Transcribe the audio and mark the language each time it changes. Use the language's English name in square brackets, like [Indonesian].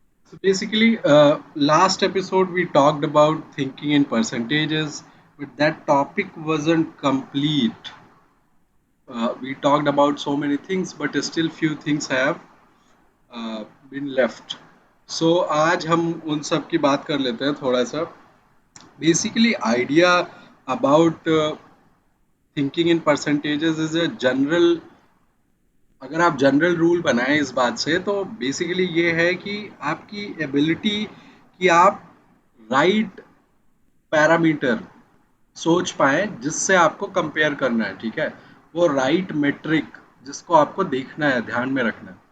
[English] So basically, last episode we talked about thinking in percentages, but that topic wasn't complete. We talked about so many things, but still few things have been left. [Hindi] So आज हम उन सब की बात कर लेते हैं थोड़ा सा. [English] Basically, idea about thinking in percentages is a general. [Hindi] अगर आप जनरल रूल बनाएं इस बात से तो बेसिकली ये है कि आपकी एबिलिटी कि आप राइट पैरामीटर सोच पाए जिससे आपको कंपेयर करना है, ठीक है, वो राइट मेट्रिक जिसको आपको देखना है, ध्यान में रखना है.